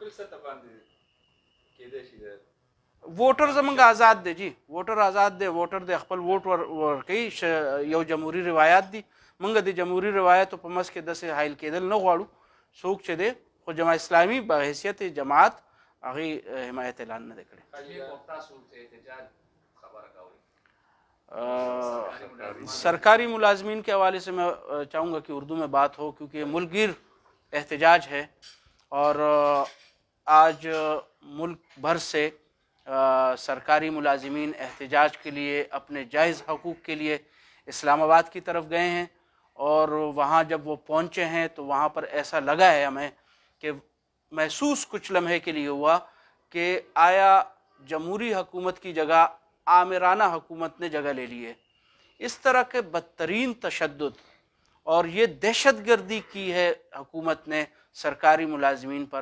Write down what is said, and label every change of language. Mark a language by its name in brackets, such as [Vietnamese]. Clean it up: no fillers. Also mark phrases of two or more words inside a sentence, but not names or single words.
[Pashto] ووټر زموږ آزاد دی جی ووټر آزاد دی ووټر دی خپل ووټ ورکوي یو جمهوري روایات دي. موږ د جمهوري روایاتو په منځ کې داسې حایل کېدل نه غواړو. څوک چې دی خو جماعت اسلامي په حیثیت جماعت هغې حمایت اعلان نه دی کړی. [Urdu] سرکاری ملازمین کے حوالے سے میں چاہوں گا کہ اردو میں بات ہو کیونکہ ملک گیر احتجاج ہے اور آج ملک بھر سے سرکاری ملازمین احتجاج کے لیے اپنے جائز حقوق کے لیے اسلام آباد کی طرف گئے ہیں، اور وہاں جب وہ پہنچے ہیں تو وہاں پر ایسا لگا ہے ہمیں کہ محسوس کچھ لمحے کے لیے ہوا کہ آیا جمہوری حکومت کی جگہ آمرانہ حکومت نے جگہ لے لی ہے۔ اس طرح کے بدترین تشدد اور یہ دہشت گردی کی ہے حکومت نے سرکاری ملازمین پر۔